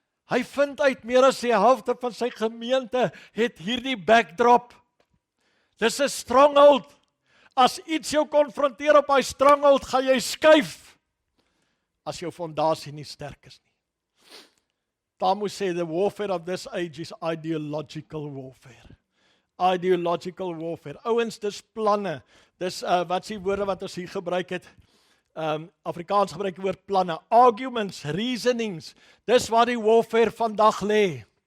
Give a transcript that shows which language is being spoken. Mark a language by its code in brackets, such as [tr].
[af] Hy vind uit meer as die helfte van sy gemeente het hierdie backdrop. Dis 'n stronghold. As iets jou konfronteer op hy stronghold, gaan jy skuif as jou fondasie nie sterk is nie. [en] Tamu sê the warfare of this age is ideological warfare. Ideological warfare. [af] Ouens, dis planne. Dis wat is die woorde wat ons hier gebruik het? Afrikaans gebruik die woord planne. Arguments, reasonings. Dis waar die warfare vandag lê.